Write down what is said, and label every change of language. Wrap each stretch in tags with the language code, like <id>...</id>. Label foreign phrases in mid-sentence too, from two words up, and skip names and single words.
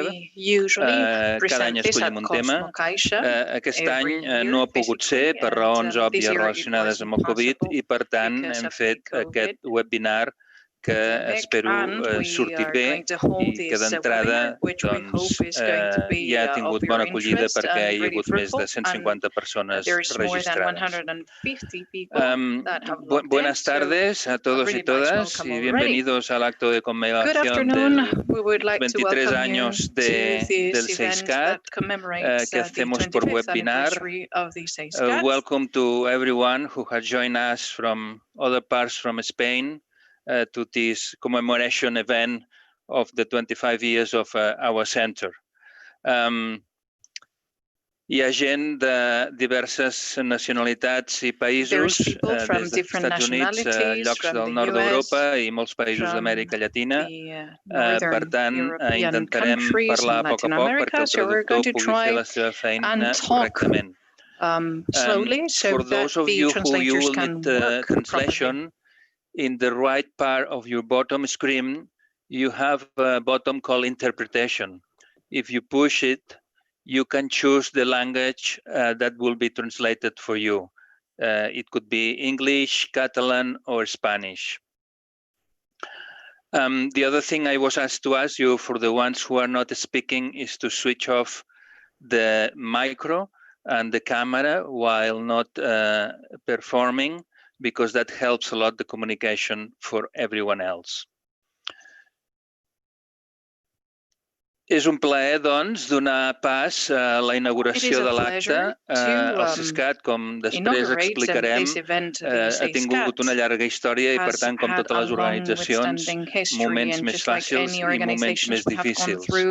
<ca>Cada any escollim un tema. Aquest any no ha pogut ser per raons òbvies relacionades amb el Covid i, per tant, hem fet aquest webinar que espero surti bé i que d'entrada ja ha tingut bona acollida perquè hi ha hagut més de 150 persones registrades.</ca> <es>Buenas tardes a todos y todas y bienvenidos al acto de conmemoración de 23 años del SARS-CoV que hacemos por webinar.</es> <en>Welcome to everyone who has joined us from other parts from Spain to this commemoration event of the 25 years of our center.</en> <ca>Hi ha gent de diverses nacionalitats i països, des dels Estats Units a llocs del nord d'Europa i molts països d'Amèrica Llatina. Per tant, intentarem parlar a poc perquè el traductor pugui fer la seva feina correctament.</ca> <en>For those of you who will need translation, in the right part of your bottom screen, you have a button called Interpretation. If you push it, you can choose the language that will be translated for you. It could be English, Catalan, or Spanish. The other thing I was asked to ask you, for the ones who are not speaking, is to switch off the micro and the camera while not performing, because that helps a lot the communication for everyone else.</en> <ca>És un plaer, doncs, donar pas a la inauguració de l'acte. El SISCAT, com després explicarem, ha tingut una llarga història i, per tant, com totes les organitzacions, moments més fàcils i moments més difícils.</ca>